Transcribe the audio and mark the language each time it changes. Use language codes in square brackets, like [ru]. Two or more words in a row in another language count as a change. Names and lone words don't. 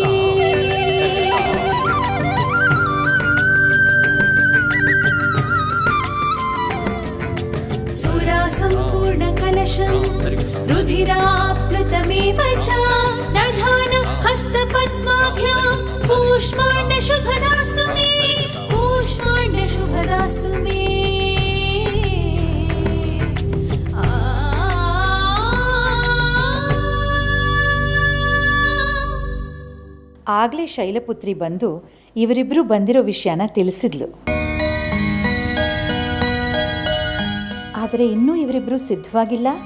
[sa] सुरासम्पूर्णकलशं रुधिराप्लुतमेव च हस्तपद्माभ्यां कूष्माण्डशुभदास्तु मे कूष्माण्डशुभदास्तु मे. [kn] ಆಗ್ಲೇ ಶೈಲಪುತ್ರಿ ಬಂದು ಇವರಿಬ್ರು ಬಂದಿರೋ ವಿಷಯನ ತಿಳಿಸಿದ್ಲು. ಆದರೆ ಇನ್ನೂ ಇವರಿಬ್ರು ಸಿದ್ಧವಾಗಿಲ್ಲ.